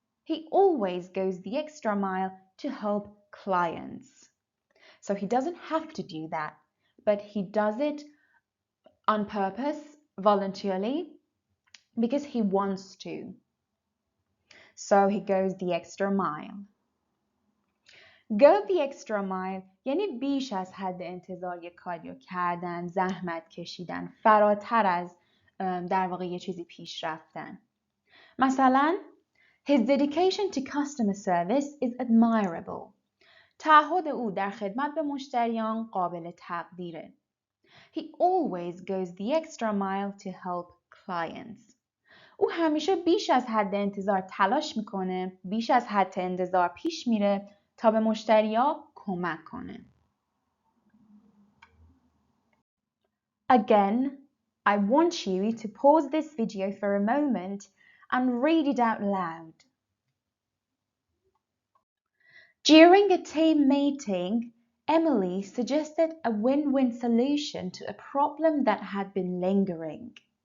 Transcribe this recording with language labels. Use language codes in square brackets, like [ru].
[en] He always goes the extra mile to help clients. So he doesn't have to do that, but he does it on purpose, voluntarily, because he wants to. So he goes the extra mile. Go the extra mile [fa] یعنی بیش از حد انتظار یک کاری رو کردن، زحمت کشیدن، فراتر از در واقع یه چیزی پیش رفتن. [en] مثلا His dedication to customer service is admirable. [fa] تعهد او در خدمت به مشتریان قابل تقدیره. [en] He always goes the extra mile to help clients. [fa] او همیشه بیش از حد انتظار تلاش میکنه، بیش از حد انتظار پیش میره تا به مشتری‌ها کمک کنه. [en] Again, I want you to pause this video for a moment and read it out loud. During a team meeting, Emily suggested a win-win solution to a problem that had been lingering.